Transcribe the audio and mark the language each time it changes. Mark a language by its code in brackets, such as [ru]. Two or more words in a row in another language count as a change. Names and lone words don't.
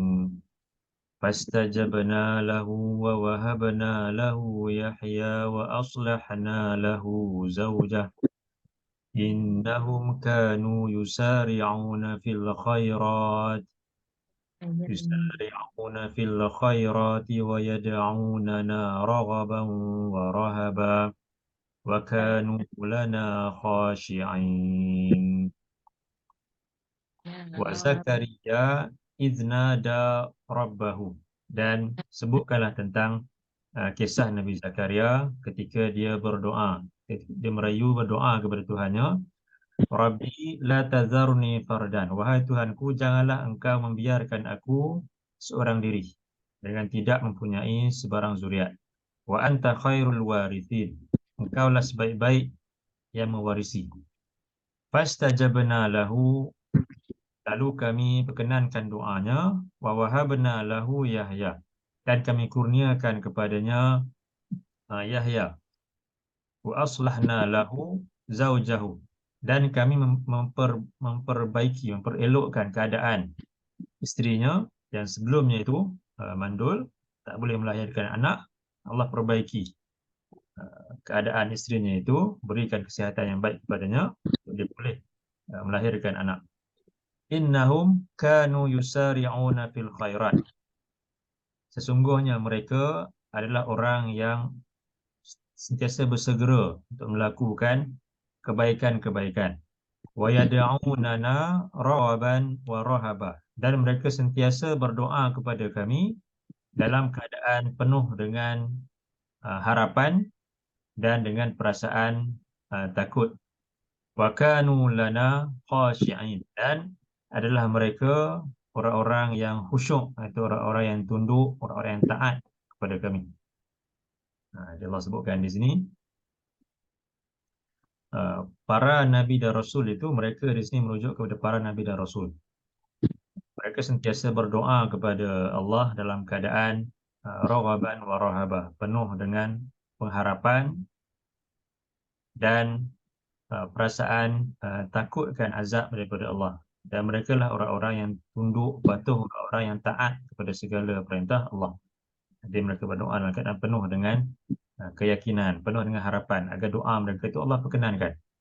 [ar] فاستجبنا له ووهبنا له يحيى وأصلحنا له زوجه إنهم كانوا يسارعون في الخيرات ويدعوننا رغبا ورهبا وكانوا لنا خاشعين. وزكريا إذ نادى ربه, [ms] dan sebutkanlah tentang kisah Nabi Zakaria ketika dia berdoa, dia merayu berdoa kepada Tuhannya. [ar] رب لا تذرني فردا, [ms] wahai Tuhanku, janganlah engkau membiarkan aku seorang diri dengan tidak mempunyai sebarang zuriat. [ar] وأنت خير الوارثين, [ms] engkaulah sebaik-baik yang mewarisi. [ar] فاستجبنا له, [ms] lalu kami perkenankan doanya. [ar] ووهبنا له يحيى, [ms] dan kami kurniakan kepadanya Yahya. [ar] وأصلحنا له زوجه, [ms] dan kami memperelokkan keadaan isterinya yang sebelumnya itu mandul, tak boleh melahirkan anak. Allah perbaiki keadaan isterinya itu, berikan kesihatan yang baik kepadanya, dia boleh melahirkan anak. [ar] إنهم كانوا يسارعون في الخيرات, [ms] sesungguhnya mereka adalah orang yang sentiasa bersegera untuk melakukan kebaikan-kebaikan. [ar] ويدعوننا رهبا ورهبا, [ms] dan mereka sentiasa berdoa kepada kami dalam keadaan penuh dengan harapan dan dengan perasaan takut. [ar] وكانوا لنا خاشعين, [ms] dan adalah mereka orang-orang yang khusyuk, atau orang-orang yang tunduk, orang-orang yang taat kepada kami. Allah sebutkan di sini para nabi dan rasul itu, mereka di sini merujuk kepada para nabi dan rasul. Mereka sentiasa berdoa kepada Allah dalam keadaan [ar] رغبا ورهبا, [ms] penuh dengan pengharapan dan perasaan takutkan azab daripada Allah. Dan mereka lah orang-orang yang tunduk, patuh, orang-orang yang taat kepada segala perintah Allah. Jadi mereka berdoa dalam keadaan penuh dengan keyakinan, penuh dengan harapan agar doa mereka itu Allah perkenankan.